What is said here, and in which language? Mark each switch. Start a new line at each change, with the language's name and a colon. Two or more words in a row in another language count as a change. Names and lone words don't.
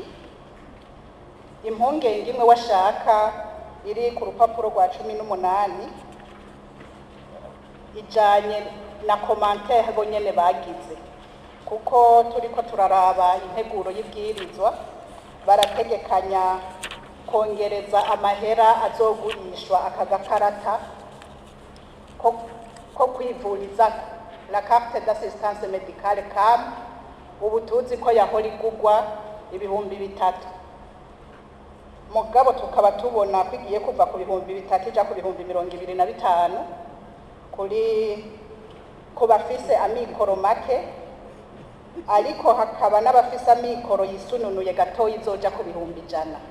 Rundi: Impungenge imwe washaka iri ku rupapuro rwa 18 ijanye na commentaire bo nyene bagize, kuko turiko turaraba integuro y'ibwirizwa barategekanya kongereza amahera azogurishwa akagakarata ko kwivuriza
French: la carte d'assistance médicale CAM,
Rundi: ubu tuzi ko yahora igugwa ibihumbi 3, mugabo tukaba tubona kwigiye kuva ku bihumbi 3 ija ku bihumbi 25 ku bafise amikoro make, ariko hakaba n'abafise amikoro yisununuye gato izoja ku bihumbi 100.